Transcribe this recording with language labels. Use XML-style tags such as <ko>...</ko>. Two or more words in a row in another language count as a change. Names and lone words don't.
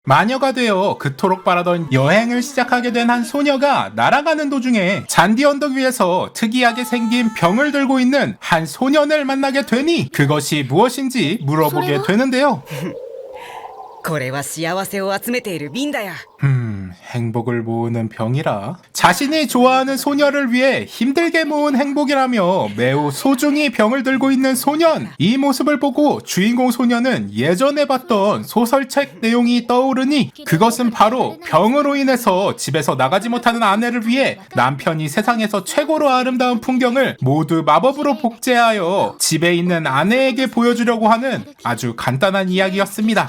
<ko>마녀가 되어 그토록 바라던 여행을 시작하게 된 한 소녀가 날아가는 도중에 잔디 언덕 위에서 특이하게 생긴 병을 들고 있는 한 소년을 만나게 되니 그것이 무엇인지 물어보게 되는데요.</ko> <ja>これは幸せを集めている瓶だよ。</ja> <ko>행복을 모으는 병이라. 자신이 좋아하는 소녀를 위해 힘들게 모은 행복이라며 매우 소중히 병을 들고 있는 소년. 이 모습을 보고 주인공 소녀는 예전에 봤던 소설책 내용이 떠오르니 그것은 바로 병으로 인해서 집에서 나가지 못하는 아내를 위해 남편이 세상에서 최고로 아름다운 풍경을 모두 마법으로 복제하여 집에 있는 아내에게 보여주려고 하는 아주 간단한 이야기였습니다.</ko>